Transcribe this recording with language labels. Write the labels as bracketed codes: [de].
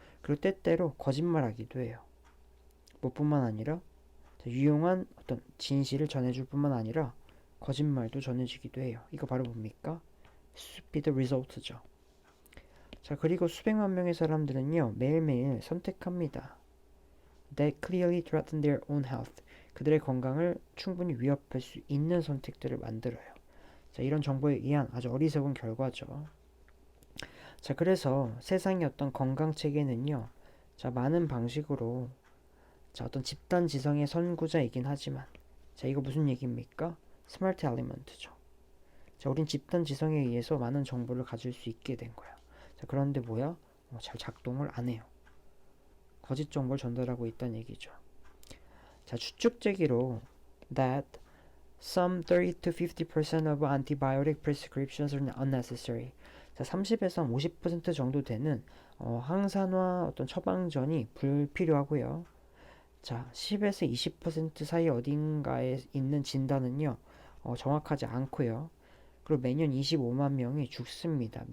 [ko] 그리고 때때로 거짓말하기도 해요. 뭐뿐만 아니라 자, 유용한 어떤 진실을 전해줄 뿐만 아니라 거짓말도 전해지기도 해요. 이거 바로 뭡니까? [en] stupid result [ko] 죠. 자, 그리고 수백만 명의 사람들은요 매일매일 선택합니다. [en] That clearly threaten their own health. [ko] 그들의 건강을 충분히 위협할 수 있는 선택들을 만들어요. 자, 이런 정보에 의한 아주 어리석은 결과죠. 자, 그래서 세상의 어떤 건강 체계는요, 자, 많은 방식으로 자, 어떤 집단 지성의 선구자이긴 하지만, 자, 이거 무슨 얘기입니까? 스마트 엘리먼트죠. 자, 우린 집단 지성에 의해서 많은 정보를 가질 수 있게 된 거야. 자, 그런데 뭐야? 잘 작동을 안 해요. 거짓 정보를 전달하고 있다는 얘기죠. 자, 추측제기로 [en] that some 30 to 50% of antibiotic prescriptions are unnecessary. [ko] 자, 30에서 50% 정도 되는 항산화 어떤 처방전이 불필요하고요. 자, 10에서 20% 사이 어딘가에 있는 진단은요, 정확하지 않고요. 그리고 매년 25만 명이 죽습니다.